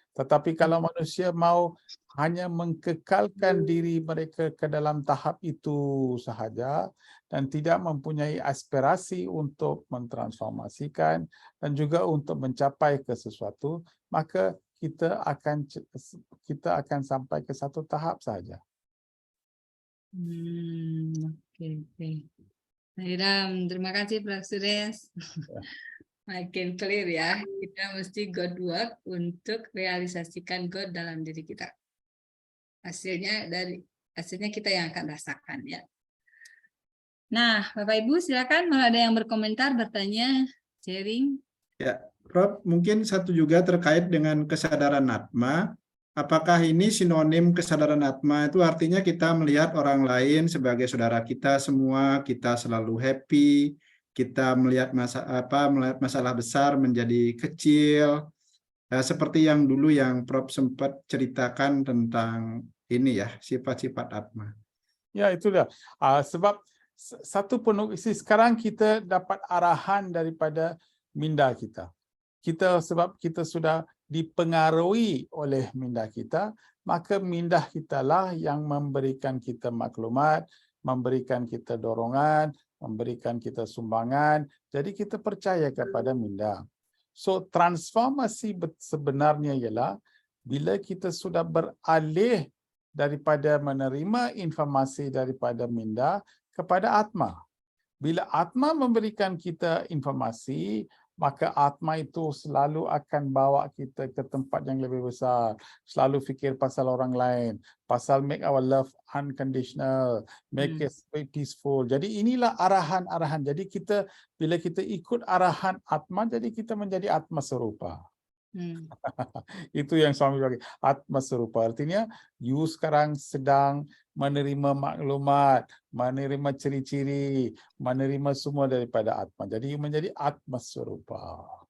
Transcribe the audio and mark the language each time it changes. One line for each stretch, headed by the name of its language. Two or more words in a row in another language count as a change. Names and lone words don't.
Malay: Tetapi kalau manusia mau hanya mengkekalkan diri mereka ke dalam tahap itu sahaja dan tidak mempunyai aspirasi untuk mentransformasikan dan juga untuk mencapai ke sesuatu, maka kita akan sampai ke satu tahap saja.
Indonesian: Oke. Iram, terima kasih Prof. Suresh. Makin clear ya, kita mesti
English: God work
Indonesian: untuk realisasikan God dalam diri kita. Hasilnya kita yang akan rasakan ya. Nah, Bapak Ibu silakan kalau ada yang berkomentar, bertanya, sharing. Ya, Prof, mungkin satu juga terkait dengan kesadaran Atma. Apakah ini sinonim kesadaran Atma itu artinya kita melihat orang lain sebagai saudara kita semua, kita selalu happy, kita melihat melihat masalah besar menjadi kecil, seperti yang dulu yang Prof sempat ceritakan tentang ini ya, sifat-sifat Atma.
Malay: Ya, itu dia. Sebab satu sekarang kita dapat arahan daripada minda kita. Sebab kita sudah dipengaruhi oleh minda kita, maka minda kita lah yang memberikan kita maklumat, memberikan kita dorongan, memberikan kita sumbangan. Jadi kita percaya kepada minda. So transformasi sebenarnya ialah bila kita sudah beralih daripada menerima informasi daripada minda kepada Atma. Bila Atma memberikan kita informasi, maka Atma itu selalu akan bawa kita ke tempat yang lebih besar. Selalu fikir pasal orang lain, pasal
English: make our love unconditional, make it peaceful.
Malay: Jadi inilah arahan-arahan. Jadi bila kita ikut arahan Atma, jadi kita menjadi Atma serupa. Itu yang suami bagi Atma serupa. Artinya, you sekarang sedang menerima maklumat, menerima ciri-ciri, menerima semua daripada Atma. Jadi menjadi Atma serupa.